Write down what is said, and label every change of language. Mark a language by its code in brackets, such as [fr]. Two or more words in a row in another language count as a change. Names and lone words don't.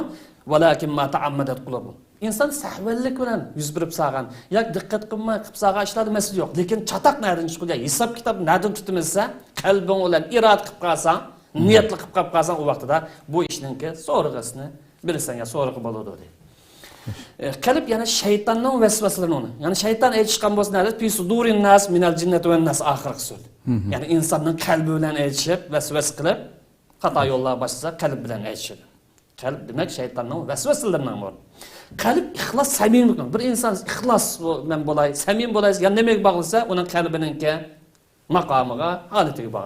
[ar] ولكن ما تعمدت قلوبكم. [uz] İnsan sahvallik bilan yuz berib salgan, yoki diqqat qilmay qilib salgan ishlarda masala yo'q. Lekin chataq nerdan chiqadi? Hisob kitob nerdan tutimizsa, qalbing bilan irod qilib qolsang, niyatli qilib qolsang, u vaqtida bu ishninki so'rg'isini bilsan ya so'rg'i bo'ladi deydi. Qalb yana shaytonning vasvasalari. Ya'ni shayton aytishgan bo'lsa, [ar] "ناري في صدور الناس من الجنة والناس" [uz] oxirgi so'z. Ya'ni insonning qalbi bilan aytishib, vasvas qilib, xato yo'llarga boshlasa, qalb bilan aytishadi. Qalb demak shaytonning vasvasalaridan bor. Qalb ixlos, samimiylik. Bir inson ixlos bilan bo'lay, samim bo'lay, yana nimaga bog'lasa, uning qalbininki maqomiga, holatiga bog'liq.